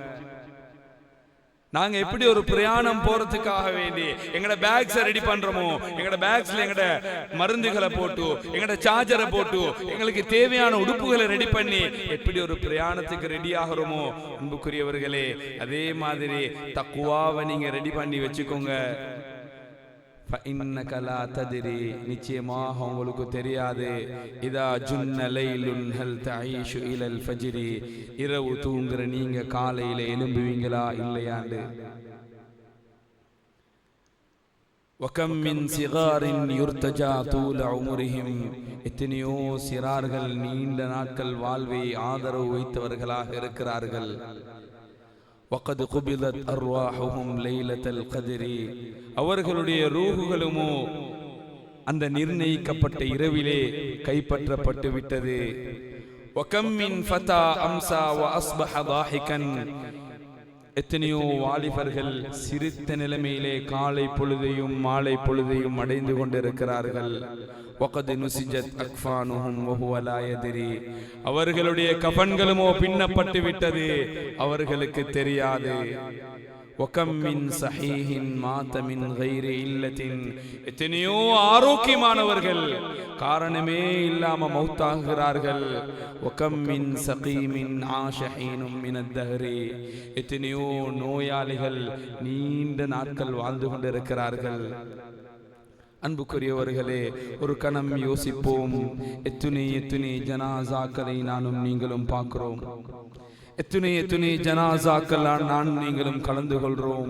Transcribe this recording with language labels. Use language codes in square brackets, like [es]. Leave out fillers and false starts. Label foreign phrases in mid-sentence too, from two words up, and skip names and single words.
[ta] நாங்க எப்படி ஒரு பிரயாணம் போறதுக்காக வேண்டி எங்கட பேக்ஸை ரெடி பண்றோமோ, எங்கட பேக்ஸ்ல எங்கட மருந்துகளை போட்டு, எங்கட சார்ஜரை போட்டு, எங்களுக்கு தேவையான உடுப்புகளை ரெடி பண்ணி எப்படி ஒரு பிரயாணத்துக்கு ரெடி ஆகிறோமோ, அன்புக்குரியவர்களே, அதே மாதிரி தக்வாவை நீங்க ரெடி பண்ணி வச்சுக்கோங்க. [ar] فإنك لا تدري, [ta] நிச்சயமாக உங்களுக்கு தெரியாது. [ar] إذا جن ليل هل تعيش إلى الفجر, [ta] இரவு தூங்குற நீங்க காலையில எழும்புவீங்களா இல்லையாண்டு. [ar] وكم من صغار يرتجى طول عمرهم, [ta] எத்தனையோ சிறார்கள் நீண்ட நாட்கள் வாழ்வை ஆதரவு வைத்தவர்களாக இருக்கிறார்கள். [ar] وقد قبضت أرواحهم ليلة القدر, [ta] அவர்களுடைய ரூஹுகளுமோ அந்த நிர்ணயிக்கப்பட்ட இரவிலே கைப்பற்றப்பட்டு விட்டது. [ar] وكم من فتى أمسى وأصبح ضاحكا, [ta] எத்தனையோ வாலிபர்கள் சிரித்த நிலைமையிலே காலை பொழுதையும் மாலை பொழுதையும் அடைந்து கொண்டிருக்கிறார்கள். [ar] وقد نسجت أكفانهم وهو لا يدري, [ta] அவர்களுடைய கஃன்களுமோ பின்னப்பட்டு விட்டது, அவர்களுக்கு தெரியாது. [ar] وكم من صحيح مات من غير علة, [ta] எத்தனையோ ஆரோக்கியமானவர்கள் காரணமே இல்லாம மௌத்தாகிறார்கள். [ar] وكم من سقيم عاش حين من الدهر, [ta] எத்தனையோ நோயாளிகள் நீண்ட நாட்கள் வாழ்ந்து கொண்டிருக்கிறார்கள். அன்புக்குரியவர்களே, ஒரு கணம் யோசிப்போம். எத்துணை ஜனாசாக்களை நானும் நீங்களும் பார்க்கிறோம். எத்துணை ஜனாசாக்கள் நானும் நீங்களும் கலந்து கொள்றோம்.